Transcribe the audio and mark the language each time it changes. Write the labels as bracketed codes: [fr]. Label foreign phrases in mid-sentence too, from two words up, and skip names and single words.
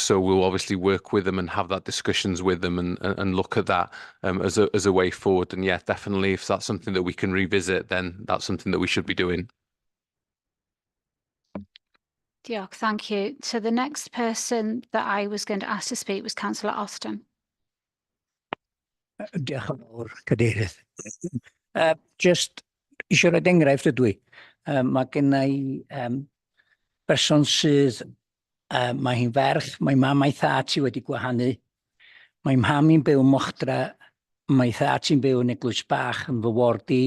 [en] So we'll obviously work with them and have that discussions with them and look at that as a way forward. And yeah, definitely, if that's something that we can revisit, then that's something that we should be doing. Diolch, thank you. So the next person that I was going to ask to speak was Councillor Austin. [cy] Diolch yn fawr, Cadeirydd. Just eisiau rhoi enghraifft ydw i. Mae gennai berson sydd, mae hi'n ferch, mae mam a'i thad sy wedi gwahanu. Mae mham i'n byw Mochtra, mae thad sy'n byw yn Eglwys Bach yn fy ward i.